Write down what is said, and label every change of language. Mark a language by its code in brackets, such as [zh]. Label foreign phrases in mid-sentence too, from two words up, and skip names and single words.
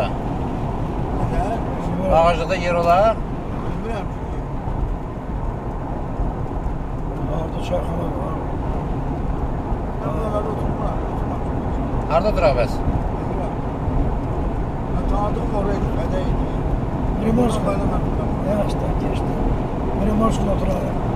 [az] Fədəyin. Bağajlıqda yer olar. Bilmirəm ki. Arada çayxana var. [tr] Ben buralarda oturmam. [az] Harda duraq bəs? Bilmirəm. [tr] Ben tanıdığım oraydı. Fədəyin. Primorsk. Ben Ne açtı geçti. Primorsk'la oturalım.